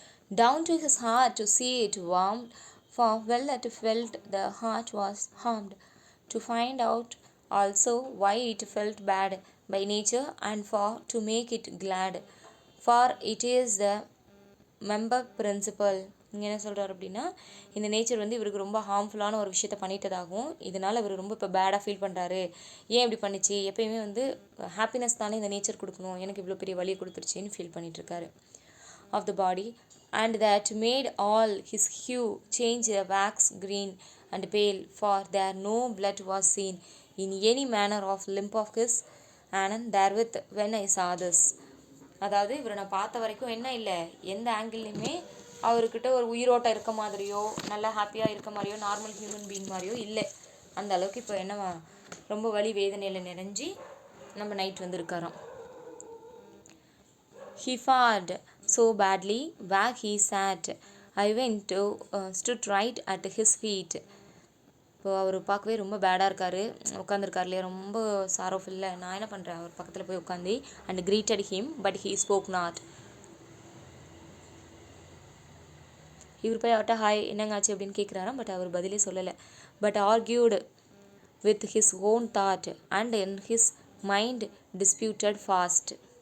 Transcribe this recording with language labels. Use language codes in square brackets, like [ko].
[en] Down to his heart to see it warmed, for well it felt the heart was harmed, to find out also why it felt bad by nature, and for to make it glad, for it is the member principle. [ta] இங்கே என்ன சொல்கிறார் அப்படின்னா, இந்த nature வந்து இவருக்கு ரொம்ப ஹார்ம்ஃபுல்லான ஒரு விஷயத்த பண்ணிட்டதாகவும், இதனால் இவர் ரொம்ப இப்போ பேடாக ஃபீல் பண்ணுறாரு. ஏன் இப்படி பண்ணிச்சு, எப்பயுமே வந்து ஹாப்பினஸ் தானே இந்த நேச்சர் கொடுக்கணும், எனக்கு இவ்வளோ பெரிய வழியை கொடுத்துருச்சின்னு feel பண்ணிகிட்ருக்காரு. [en] Of the body, and that made all his hue change the wax green and pale, for there no blood was seen in any manner of limb of his, and therewith when I saw this. [ta] அதாவது இவரை நான் பார்த்த வரைக்கும் என்ன இல்லை, எந்த ஆங்கிள்லையுமே அவர்கிட்ட ஒரு உயிரோட்டம் இருக்க மாதிரியோ, நல்லா ஹாப்பியாக இருக்க மாதிரியோ, நார்மல் ஹியூமன் பீயிங் மாதிரியோ இல்லை. அந்த அளவுக்கு இப்போ என்ன ரொம்ப வலி வேதனையில் நிறைஞ்சி நம்ம நைட் வந்து இருக்காராம். [en] He fared so badly where he sat. I went to stood right at his feet. [ta] இப்போ அவர் பார்க்கவே ரொம்ப பேடாக இருக்கார், உட்காந்துருக்கார் இல்லையா, ரொம்ப சாரோஃபுல்ல. நான் என்ன பண்ணுறேன், அவர் பக்கத்தில் போய் உட்காந்து [en] And greeted him but he spoke not. [ta] இவர் போய் அவர்கிட்ட ஹாய் என்னங்காச்சு அப்படின்னு கேட்குறாராம், பட் அவர் பதிலே சொல்லலை. [en] But argued with his own thought and in his mind disputed fast.